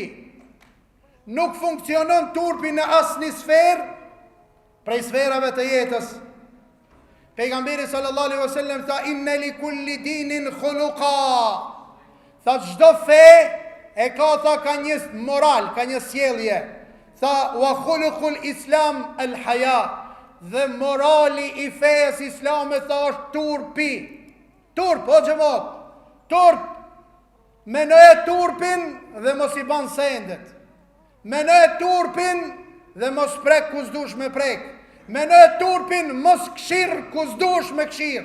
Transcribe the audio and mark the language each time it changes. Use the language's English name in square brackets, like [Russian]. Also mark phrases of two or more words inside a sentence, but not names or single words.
[Albanian] Nuk funksionon turpi në asë një sferë, prej sferave të jetës. Pejgamberi [Arabic] صلى الله عليه وسلم [Albanian] tha [Arabic] إن لكل دين خلقا. [Albanian] Tha çdo fe e ka një moral, ka një sjellje. [Arabic] Tha وخلق الإسلام الحياء. [Albanian] Dhe morali i fejes islame tha është turpi. Turp, o xhamat. Turp. Menoje turpin dhe mos i ban sendet. Menoje turpin dhe mos prek ku s'dush me prek. Me në turpin mos këshirë ku s'dush me këshirë.